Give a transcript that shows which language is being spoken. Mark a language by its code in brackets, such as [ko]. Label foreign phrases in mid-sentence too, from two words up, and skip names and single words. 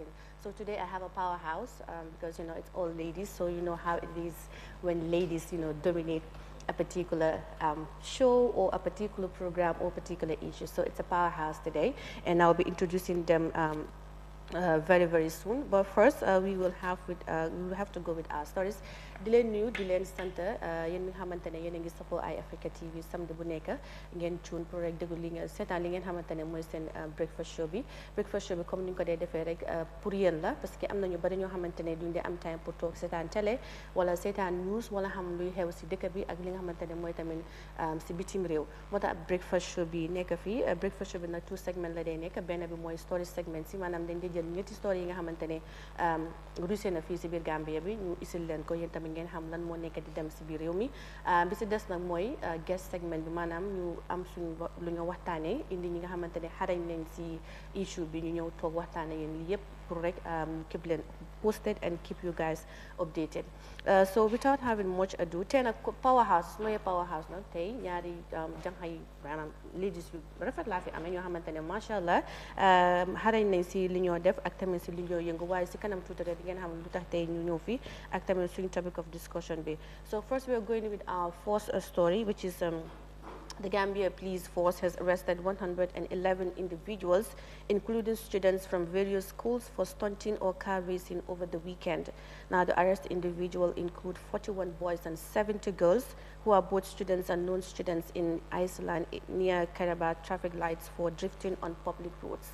[en] So today I have a powerhouse because, it's all ladies, so you know how it is when ladies, dominate a particular show or a particular program or particular issue. So it's a powerhouse today, and I'll be introducing them very, very soon. But first, we will have to go with our stories. [wo] di leen nuyu di leen sant yéen mi nga xamante ne yéen a ngi safoo Eyeafrica TV samedi bu nekk ngeen cuun pour rek déglu li ngeen seetaan li ngeen xamante ne mooy seen [en] breakfast show [wo] bi comme ni ñu ko dee defee rek pour yéen la, [fr] parce que [wo] am na ñu bari ñoo xamante ne duñ dee am time pour toog seetaan télé wala seetaan news wala xam luy xew si dëkk bi ak li nga xamante ne mooy tamit si bitim réew. Moo tax [en] breakfast show [wo] bi nekk fii. [en] Breakfast show [wo] bi nag 2 segment la day nekk. Benn bi mooy [en] story segment [wo] si maanaam dañ di jël ñetti story yi nga xamante ne rusé na fii si biir Gambia bi ñu isil leen ko yéen tamit ngeen xam lan moo nekk di dem si biir réew mi. Bi si des nag mooy [en] guest segment [wo] bi, maanaam ñu am suñu lu ñu waxtaanee indi ñi nga xamante ne xarañ nañ si issue bi ñu ñëw toog waxtaane yéen li yëpp pour rek keep leen [en] posted and keep you guys updated. So without having much ado, [wo] tey nag powerhouse mooy powerhouse nag tey ñaari jànq yi maanaam ladies yu rafet laa fi amee ñoo xamante ne [ar] macha allah [wo] xarañ nañ si li ñoo def ak tamit si li ñoo yëngu, waaye si kanam tuuti rek di ngeen xam lu tax tey ñu ñëw fi ak tamit suñu [en] topic of discussion [wo] bi. [en] So first we are going with our first story, which is the Gambia Police Force has arrested 111 individuals, including students from various schools, for stunting or car racing over the weekend. Now, the arrested individuals include 41 boys and 70 girls who are both students and non-students in Iceland near Karaba traffic lights for drifting on public roads.